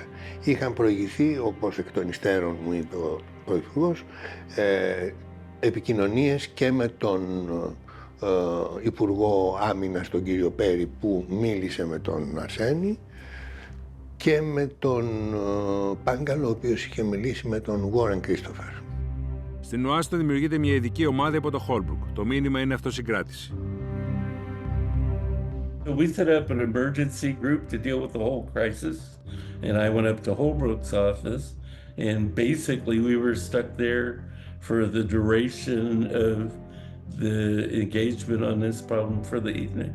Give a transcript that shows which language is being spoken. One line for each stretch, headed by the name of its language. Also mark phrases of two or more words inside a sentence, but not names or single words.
Greek: Είχαν προηγηθεί, όπως εκ των υστέρων μου είπε ο Πρωθυπουργός, επικοινωνίες και με τον Υπουργό Άμυνας, τον κύριο Πέρι, που μίλησε με τον Αρσένη, και με τον Πάγκαλο, ο οποίος είχε μιλήσει με τον Warren Christopher. Στην Ουάσιγκτον δημιουργείται μια ειδική ομάδα υπό το Holbrooke. Το μήνυμα είναι αυτοσυγκράτηση.
English: We set up an emergency group to deal with the whole crisis, and I went up to Holbrooke's office, and basically we were stuck there for the duration of the engagement on this problem for the evening.